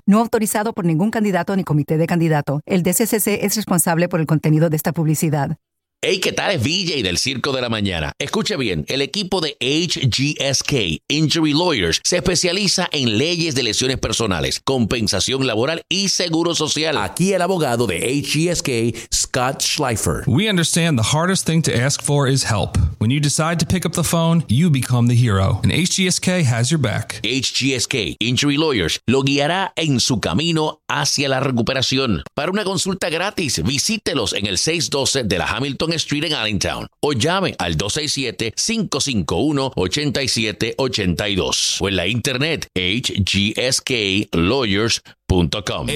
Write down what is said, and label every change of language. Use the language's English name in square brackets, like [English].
[Spanish] No autorizado por ningún candidato ni comité de candidato. El DCCC es responsable por el contenido de esta publicidad. Hey, ¿qué tal? Es VJ del Circo de la Mañana. Escuche bien, el equipo de HGSK, Injury Lawyers, se especializa en leyes de lesiones personales, compensación laboral y seguro social. Aquí el abogado de HGSK, Scott Schleifer. [English] We understand the hardest thing to ask for is help. When you decide to pick up the phone, you become the hero. And HGSK has your back. [Spanish] HGSK, Injury Lawyers, lo guiará en su camino hacia la recuperación. Para una consulta gratis, visítelos en el 612 de la Hamilton Street en Allentown o llame al 267-551-8782 o en la internet hgsklawyers.com.